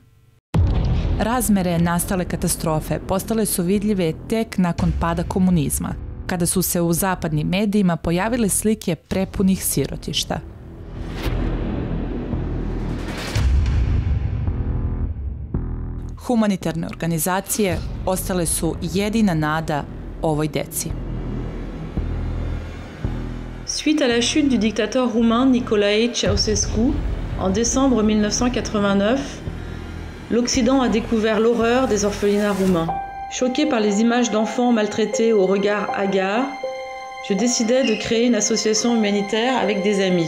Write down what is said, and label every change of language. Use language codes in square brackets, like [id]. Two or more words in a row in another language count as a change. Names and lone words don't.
[sr] Razmere nastale katastrofe postale su vidljive tek nakon pada komunizma, kada su se u zapadnim medijima pojavile slike prepunih sirotišta. Humanitarne organizacije ostale su jedina nada ovoj deci. [fr] Suite à la chute du dictateur roumain Nicolae Ceausescu en décembre 1989, l'Occident a découvert l'horreur des orphelinats roumains. Choqué par les images d'enfants maltraités au regard hagard, je décidai de créer une association humanitaire avec des amis.